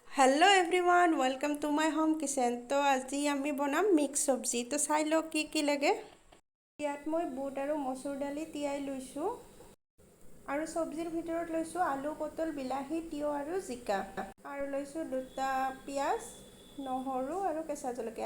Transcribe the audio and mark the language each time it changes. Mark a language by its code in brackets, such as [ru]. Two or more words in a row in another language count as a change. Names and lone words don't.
[en] Hello everyone welcome to my home kitchen. [as] तो আজি আমি বনাম মিক্স সবজি। তো চাই লওক কি লাগে। ইয়াত মই বুট আৰু মচুৰ দালি তিয়াই লৈছোঁ আৰু সবজিৰ ভিতৰত লৈছোঁ আলু, পটল, বিলাহী, তিয়ঁহ আৰু জিকা আৰু লৈছোঁ দুটা পিঁয়াজ, নহৰু আৰু কেঁচা জলকীয়া।